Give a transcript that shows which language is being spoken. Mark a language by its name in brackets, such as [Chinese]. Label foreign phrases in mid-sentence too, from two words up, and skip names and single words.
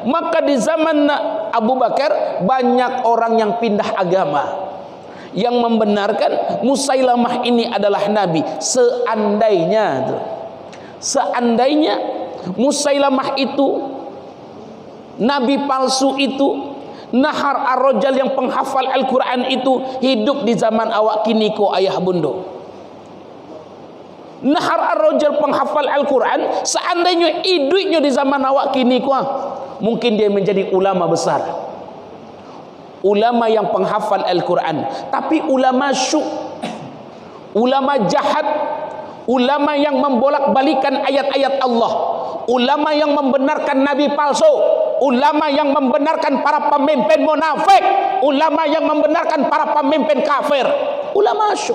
[Indonesian] Maka di zaman Abu Bakar banyak orang yang pindah agama, yang membenarkan Musailamah ini adalah nabi. Seandainya Musailamah itu nabi palsu itu, Nahar Ar-Rajal yang penghafal Al-Quran itu hidup di zaman [Minangkabau] awak kini ko ayah bundo. [Indonesian] Nahar Ar-Rajal penghafal Al-Quran seandainya hidupnya di zaman [Minangkabau] awak kini ko, [Indonesian] mungkin dia menjadi ulama besar, ulama yang penghafal Al-Quran. Tapi ulama syuk, ulama jahat, ulama yang membolak-balikan ayat-ayat Allah, ulama yang membenarkan nabi palsu, ulama yang membenarkan para pemimpin munafik, ulama yang membenarkan para pemimpin kafir, ulama syuk.